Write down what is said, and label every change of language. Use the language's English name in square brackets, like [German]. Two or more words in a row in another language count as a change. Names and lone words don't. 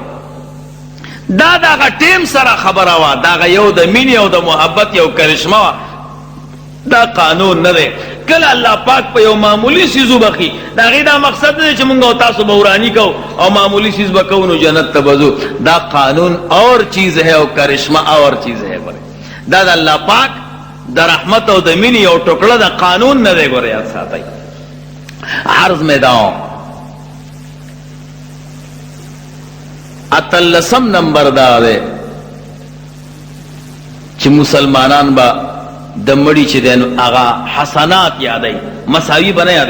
[Pashto] دا دغه ټیم سره خبره وه، دغه یو د مینې او د محبت یو کرشمه وه. دا قانون نه دی. کله الله پاک په یو معمولی سیز وبخي، د هغې دا مقصد نه دی چې موږ او تاسو به وراني کوو او معمولی سیز به کوو نو جنت ته به ځو. دا قانون [Urdu] اور چیز ہے [Pashto] او کرشمه [Urdu] اور چیز ہے. [Pashto] دا د الله پاک د رحمت او د مینې یو ټوکړه د قانون نه دی. ګوره یاد ساتئ. عرض میدان اتلسم نمبر دا دی چې مسلمانان با د مړي چې دی نو هغه حسنات یادوي، مساوي به نه یادوي.